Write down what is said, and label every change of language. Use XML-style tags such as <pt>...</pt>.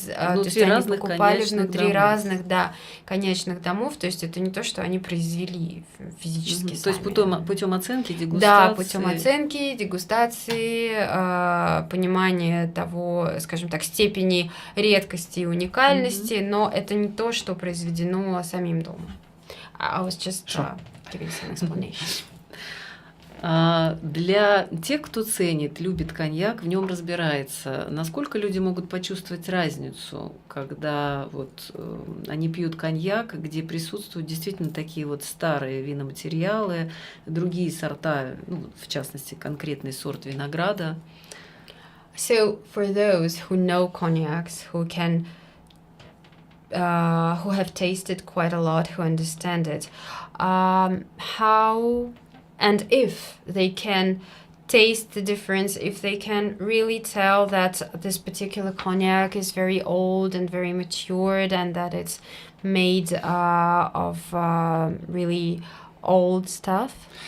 <ru>то есть они покупали внутри разных, да, коньячных домов, то есть это не то, что они произвели физически сами. То есть путем оценки, дегустации? Да, путем оценки, дегустации, понимания того, скажем так, степени редкости и уникальности, но это не то, что произведено самим домом.</ru> <en>I was just giving some explanation.</en> <ru>Для тех, кто ценит, любит коньяк, в нем разбирается, насколько люди могут почувствовать разницу, когда вот они пьют коньяк, где присутствуют действительно такие вот старые виноматериалы, другие сорта, ну, в частности, конкретный сорт винограда.</ru> <en>So for those who know cognacs, who have tasted quite a lot, who understand it, how and if they can taste the difference, if they can really tell that this particular cognac is very old and very matured and that it's made of really old stuff.</en>